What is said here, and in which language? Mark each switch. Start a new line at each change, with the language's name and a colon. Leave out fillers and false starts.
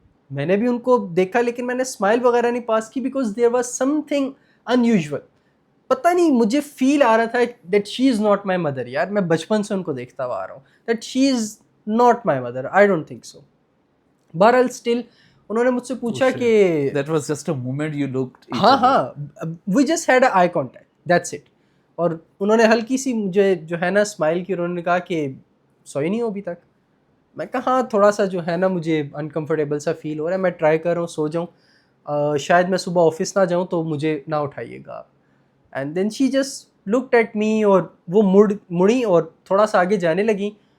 Urdu: میں نے بھی ان کو دیکھا, لیکن میں نے اسمائل وغیرہ نہیں پاس کی,
English: Because there was something in usual.
Urdu: پتہ نہیں مجھے فیل آ رہا تھا
English: That she is not my mother.
Urdu: یار میں بچپن سے ان کو دیکھتا ہوا آ رہا ہوں,
English: That she is not my mother, I don't think so.
Urdu: بہرحال اسٹل انہوں نے مجھ سے پوچھا کہ
English: that was just a moment you looked each
Urdu: ہاں
English: we just had a eye contact, that's it.
Urdu: اور انہوں نے ہلکی سی مجھے جو ہے نا اسمائل کی, انہوں نے کہا کہ سوئی نہیں ہو ابھی تک. میں کہا ہاں تھوڑا سا جو ہے نا مجھے انکمفرٹیبل سا فیل ہو رہا ہے, میں ٹرائی کر رہا ہوں سو جاؤں, شاید میں صبح آفس نہ جاؤں تو مجھے نہ اٹھائیے گا.
English: and then she just looked at me,
Urdu: اور وہ مڑی اور تھوڑا سا آگے جانے لگی.